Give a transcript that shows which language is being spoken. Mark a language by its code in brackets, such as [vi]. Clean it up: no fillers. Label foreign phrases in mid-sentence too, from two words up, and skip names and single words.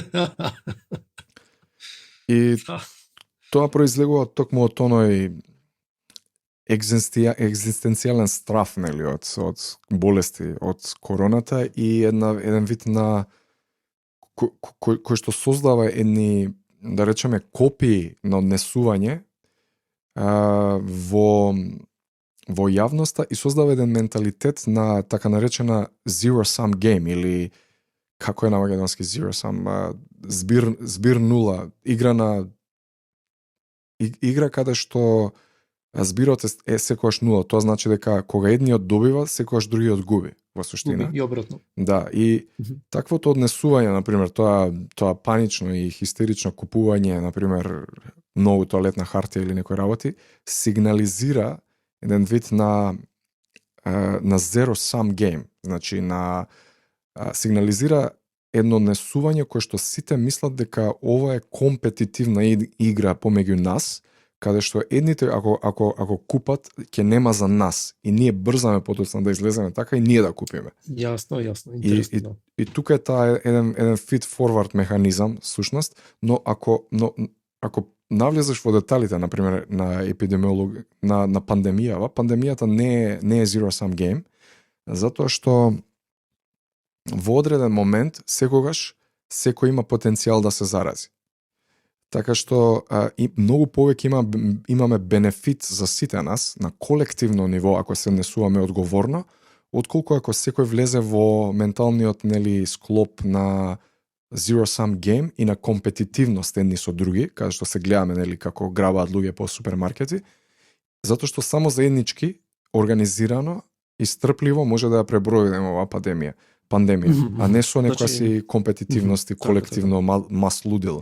[mk] И тоа произлегува токму од тоној екзистенцијален страф, нели, од болести, од короната и еден вид на кој што создава едни, да речеме, копии на однесување во јавноста и создава еден менталитет на така наречена [en] zero sum game, [mk] или како е на македонски [en] zero sum, [mk] збир нула, игра каде што збирот е секогаш нула. Тоа значи дека кога едниот добива, секогаш другиот губи во суштина. И обратно. Да, и таквото однесување, например, тоа панично и хистерично купување, например, многу тоалетна хартија или некои работи, сигнализира еден вид на [en] zero sum game. [mk] Значи, сигнализира едно однесување кое што сите мислат дека ова е компетитивна игра помеѓу нас, каде што едните ако купат ќе нема за нас и ние брзаме потоцна да излеземе така и ние да купиме. Јасно, интересно. И тука е таа еден [en] feed forward [mk] механизам сушност, но ако навлезеш во деталите, например, на епидемиолог, на пандемијата не е [en] zero sum game, [mk] затоа што во одреден момент секогаш секој има потенцијал да се зарази. Така што и многу повеќе имаме бенефит за сите нас на колективно ниво ако се однесуваме одговорно, отколку ако секој влезе во менталниот, нели, склоп на [en] zero sum game [mk] и на компетитивност едни со други, каде што се гледаме, нели, како грабаат луѓе по супермаркети, затоа што само заеднички, организирано и стрпливо може да ја пребројдеме оваа пандемија, а не со некоја си компетитивност и колективно мас лудило.